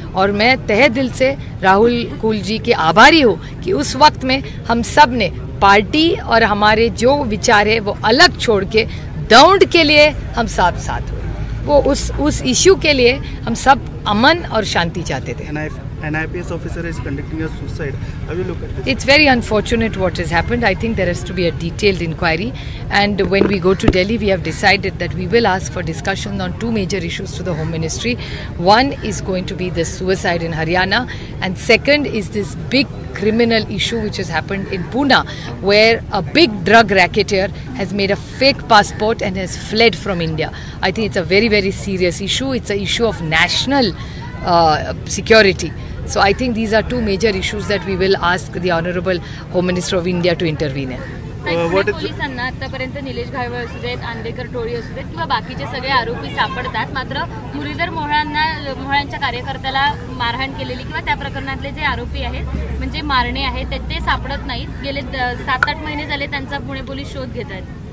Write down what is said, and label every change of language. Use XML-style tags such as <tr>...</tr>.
<hi>और मैं तहे दिल से राहुल कुल जी के आभारी हूँ कि उस वक्त में हम सब ने पार्टी और हमारे जो विचार है वो अलग छोड़ के दौंड के लिए हम साथ साथ हुए। वो उस इश्यू के लिए हम सब अमन और शांति चाहते थे।</hi> <en>An IPS officer is conducting a suicide. How do you look at this? It's very unfortunate what has happened. I think there has to be a detailed inquiry, and when we go to Delhi, we have decided that we will ask for discussion on 2 major issues to the Home Ministry. One is going to be the suicide in Haryana, and second is this big criminal issue which has happened in Pune, where a big drug racketeer has made a fake passport and has fled from India. I think it's a very, very serious issue. It's an issue of national security. So I think these are 2 major issues that we will ask the Honorable Home Minister of India to intervene in.</en> <mr>पोलिसांना आतापर्यंत निलेश घायवळ असू देत, आंदेकर टोळी असू देत किंवा बाकीचे सगळे आरोपी सापडतात, मात्र मुरलीधर मोहळांच्या कार्यकर्त्याला मारहाण केलेली किंवा त्या प्रकरणातले जे आरोपी आहेत म्हणजे मारणे आहेत ते सापडत नाहीत। गेले 7-8 महिने झाले त्यांचा पुणे पोलीस शोध घेत आहेत।</mr>